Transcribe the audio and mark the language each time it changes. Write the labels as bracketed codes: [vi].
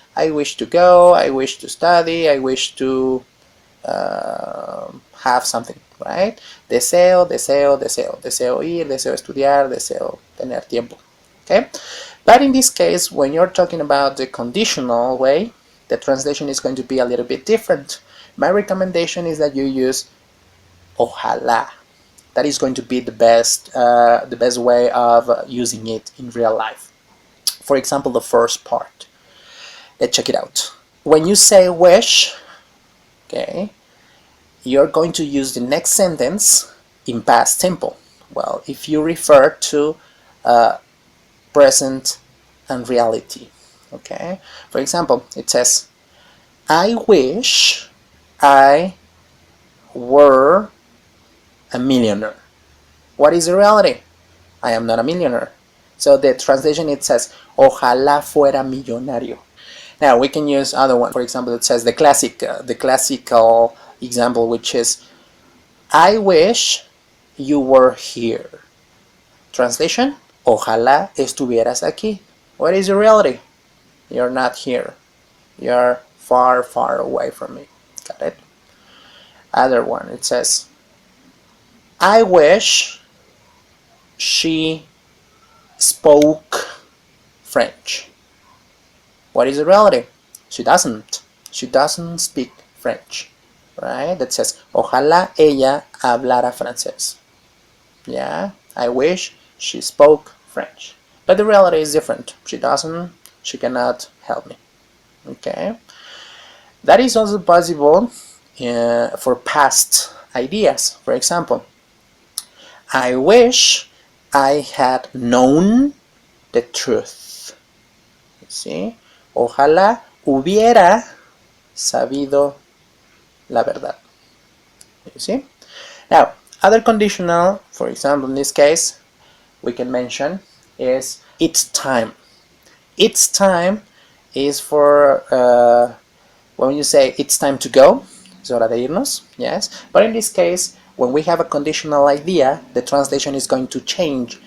[en] I wish to go, I wish to study, I wish to have something, right? [es] Deseo, deseo, deseo. Deseo ir, deseo estudiar, deseo tener tiempo. [en] Okay? But in this case, when you're talking about the conditional way, the translation is going to be a little bit different. My recommendation is that you use ojalá. That is going to be the best way of using it in real life. For example, the first part. Let's check it out. When you say wish, okay, you're going to use the next sentence in past simple. Well, if you refer to present and reality, okay? For example, it says, I wish I were a millionaire. What is the reality? I am not a millionaire. So the translation, it says, [es] ojalá fuera millonario. [en] Now we can use other one. For example, it says the classical example, which is, I wish you were here. [es] Translation, ojalá estuvieras aquí. [en] What is the reality? You're not here. You're far, far away from me. Got it? Other one, it says, I wish she spoke French. What is the reality? She doesn't. She doesn't speak French. Right? That says, [es] ojalá ella hablara francés. [en] Yeah? I wish she spoke French. But the reality is different. She doesn't. She cannot help me. Okay? That is also possible for past ideas. For example, I wish I had known the truth. You see? [es] Ojalá hubiera sabido la verdad. [en] You see? Now, other conditional, for example, in this case, we can mention is it's time. It's time is for when you say it's time to go, [es] es hora de irnos, [en] yes. But in this case, when we have a conditional idea, the translation is going to change.